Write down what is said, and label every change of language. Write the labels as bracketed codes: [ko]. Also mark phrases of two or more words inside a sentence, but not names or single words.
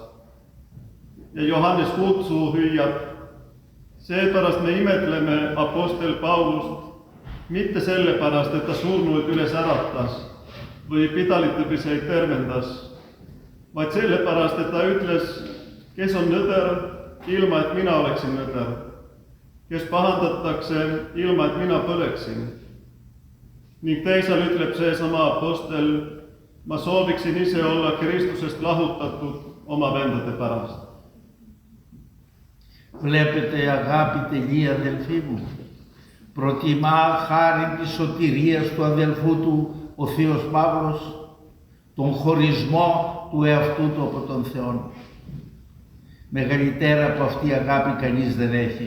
[et] Ja Johannes Kutsu hüüab, seepärast me imetleme apostel Paulust mitte sellepärast, et ta surnuid üles äratas või pidalitõbiseid tervendas, vaid sellepärast, et ta ütles, kes on nõder, ilma et mina oleksin nõder, kes pahandatakse, ilma et mina põleksin. Ning teisal ütleb seesama apostel, ma sooviksin ise olla Kristusest lahutatud oma vendade pärast. [el] Βλέπετε αγάπη τελεία, αδελφοί μου. Προτιμά χάρη της σωτηρίας του αδελφού του ο Θείος Παύλος τον χωρισμό του εαυτού του από τον Θεό. Μεγαλύτερα από αυτή αγάπη κανείς δεν έχει.